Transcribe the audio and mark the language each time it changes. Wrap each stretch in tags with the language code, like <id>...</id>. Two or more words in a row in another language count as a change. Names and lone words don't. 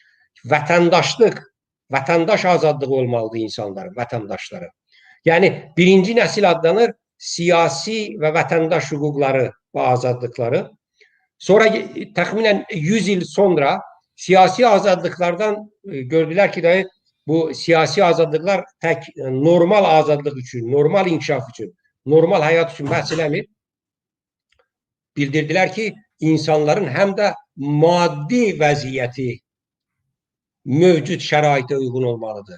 <az>Vətəndaş azadlığı olmalıdır insanların, vətəndaşların. Yəni birinci nəsil adlanır siyasi və vətəndaş hüquqları ve azadlıkları. Sonra təxminən 100 il sonra siyasi azadlıklardan gördüler ki dahi bu siyasi azadlıklar tek normal azadlık için, normal inkişaf için,</az> <tr>normal hayat için</tr> <az>bəhs eləmir. Bildirdiler ki insanların hem de maddi vəziyyəti mövcud şəraitə uygun olmalıdır.</az>